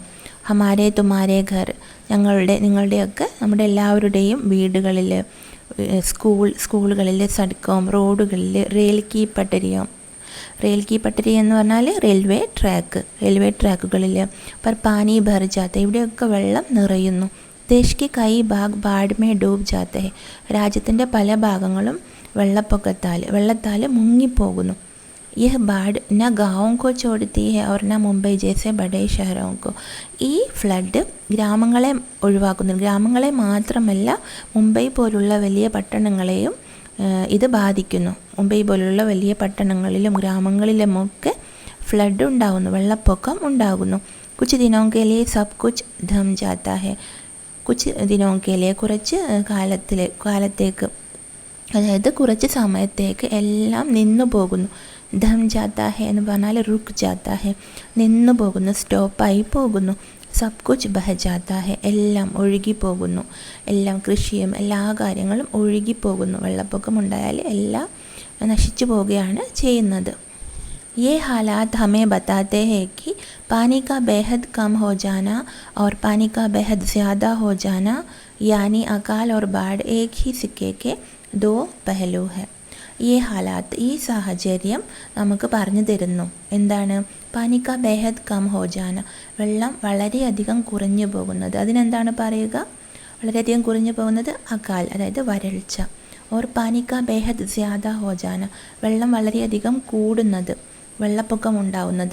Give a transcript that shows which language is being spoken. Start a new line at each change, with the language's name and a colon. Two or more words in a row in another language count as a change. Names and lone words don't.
Hindi: हमारे तुमारे घर,
Malayalam: നിങ്ങളുടെയൊക്കെ, നമ്മുടെ എല്ലാവരുടെയും വീടുകളിൽ, സ്കൂളുകളിൽ, സഡ്ക്കോം, റോഡുകളിൽ,
Hindi: रेल की पटरी
Malayalam: എന്ന് പറഞ്ഞാൽ റെയിൽവേ ട്രാക്കുകളിൽ,
Hindi: पर पानी भर जाता,
Malayalam: ഇവിടെയൊക്കെ വെള്ളം നിറയുന്നു.
Hindi: देश की कई भाग बाढ़ में डूब जाता है,
Malayalam: രാജ്യത്തിൻ്റെ പല ഭാഗങ്ങളും വെള്ളത്താൽ മുങ്ങിപ്പോകുന്നു.
Hindi: यह बाढ़ न गाँवों को छोड़ती है और न मुंबई जैसे बड़े शहरों को,
Malayalam: ഈ ഫ്ലഡ് ഗ്രാമങ്ങളെ ഒഴിവാക്കുന്നു. ഗ്രാമങ്ങളെ മാത്രമല്ല, മുംബൈ പോലുള്ള വലിയ പട്ടണങ്ങളെയും ഇത് ബാധിക്കുന്നു. മുംബൈ പോലുള്ള വലിയ പട്ടണങ്ങളിലും ഗ്രാമങ്ങളിലുമൊക്കെ ഫ്ലഡ് ഉണ്ടാകുന്നു, വെള്ളപ്പൊക്കം ഉണ്ടാകുന്നു.
Hindi: कुछ दिनों के लिए सब कुछ थम जाता है, कुछ दिनों के लिए,
Malayalam: കുറച്ച് കാലത്തേക്ക്, അതായത് കുറച്ച് സമയത്തേക്ക് എല്ലാം നിന്നു പോകുന്നു.
Hindi: थम जाता है
Malayalam: എന്ന് പറഞ്ഞാൽ
Hindi: रुक जाता है,
Malayalam: നിന്നു പോകുന്നു, സ്റ്റോപ്പായി പോകുന്നു.
Hindi: सब कुछ बह जाता है,
Malayalam: എല്ലാം ഒഴുകിപ്പോകുന്നു, എല്ലാം, കൃഷിയും എല്ലാ കാര്യങ്ങളും ഒഴുകിപ്പോകുന്നു. വെള്ളപ്പൊക്കം ഉണ്ടായാൽ എല്ലാം നശിച്ചു പോവുകയാണ് ചെയ്യുന്നത്.
Hindi: ये हालात हमें बताते हैं कि पानी का बेहद कम हो जाना और पानी का बेहद ज़्यादा हो जाना, यानी अकाल और बाढ़ एक ही सिक्के के दो पहलू है.
Malayalam: ഈ ഹാലാത്ത്, ഈ സാഹചര്യം നമുക്ക് പറഞ്ഞു തരുന്നു എന്താണ്?
Hindi: पानी का बेहद कम हो जाना,
Malayalam: വെള്ളം വളരെയധികം കുറഞ്ഞു പോകുന്നത്, അതിനെന്താണ് പറയുക? വളരെയധികം കുറഞ്ഞു പോകുന്നത് അകാൽ, അതായത് വരൾച്ച.
Hindi: और पानी का बेहद ज़्यादा हो जाना,
Malayalam: വെള്ളം വളരെയധികം കൂടുന്നത്, വെള്ളപ്പൊക്കം ഉണ്ടാവുന്നത്.